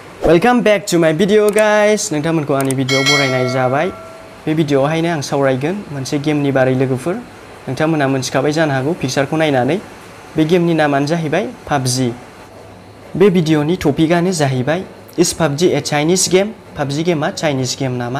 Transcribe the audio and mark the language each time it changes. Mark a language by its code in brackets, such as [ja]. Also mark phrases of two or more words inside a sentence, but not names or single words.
[en] Welcome back to my video guys. [brx] नोंथांमोनखौ आंनि भिडिअ बरायनाय जाबाय। बे भिडिअआवहायनो आं सावरायगोन मोनसे गेमनि बारै लोगोफोर। नोंथांमोना मोनथिखाबाय जानो हागौ पिक्चारखौ नायनानै। बे गेमनि नामानो जाहैबाय PUBG। बे भिडिअनि टपिकआनो जाहैबाय [en] Is PUBG a Chinese game? [brx] PUBG गेमआ चाइनिज गेम नामा?